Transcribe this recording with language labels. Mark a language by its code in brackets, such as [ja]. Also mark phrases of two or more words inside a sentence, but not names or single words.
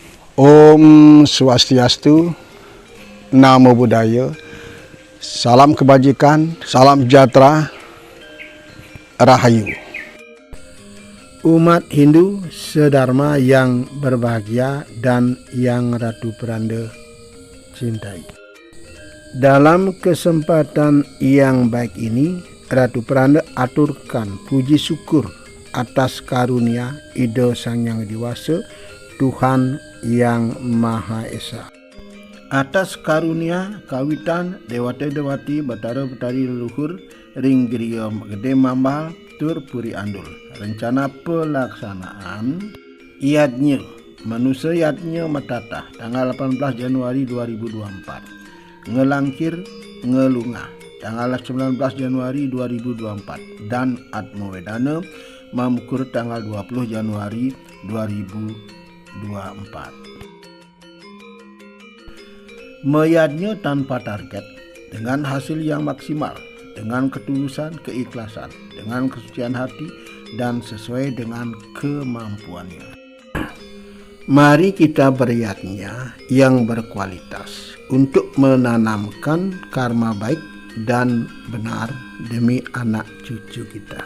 [id] Om Swastiastu, Namo Buddhaya, salam kebajikan, salam sejahtera, Rahayu. Umat Hindu sedharma yang berbahagia dan yang Ratu Peranda cintai. Dalam kesempatan yang baik ini, Ratu Peranda aturkan puji syukur atas karunia Ida Sang Yang Dewasa, Tuhan Yang Maha Esa. Atas karunia kawitan Dewata-dewati Batara Betari leluhur ring griya gede mambal tur puri andul. Rencana pelaksanaan iadnya manusia iadnya matata tanggal 18 Januari 2024. Ngelangkir ngelunga tanggal 19 Januari 2024 dan Atmawedana Mamukur tanggal 20 Januari 2024. Meyadnya tanpa target, dengan hasil yang maksimal, dengan ketulusan, keikhlasan, dengan kesucian hati, dan sesuai dengan kemampuannya. Mari kita beriadnya yang berkualitas untuk menanamkan karma baik dan benar demi anak cucu kita.